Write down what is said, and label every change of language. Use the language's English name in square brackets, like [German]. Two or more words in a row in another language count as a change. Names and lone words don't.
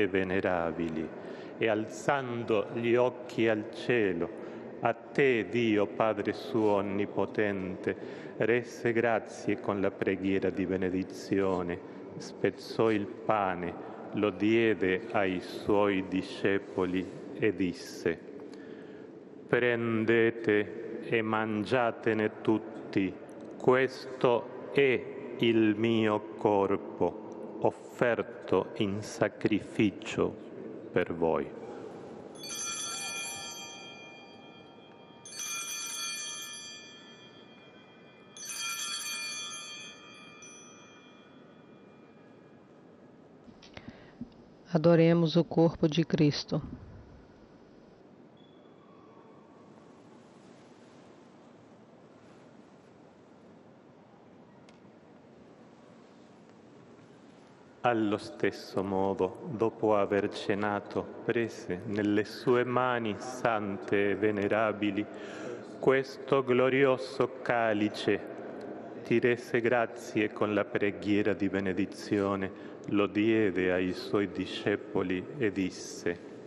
[Italian] venerabili e alzando gli occhi al cielo, a te, Dio Padre suo onnipotente, rese grazie con la preghiera di benedizione, spezzò il pane, lo diede ai suoi discepoli e disse: prendete e mangiatene tutti, questo è il mio corpo, offerto in sacrificio per voi. [Portuguese] Adoremos o corpo de Cristo. [Italian] Allo stesso modo, dopo aver cenato, prese nelle sue mani sante e venerabili questo glorioso calice, ti rese grazie con la preghiera di benedizione, lo diede ai suoi discepoli e disse: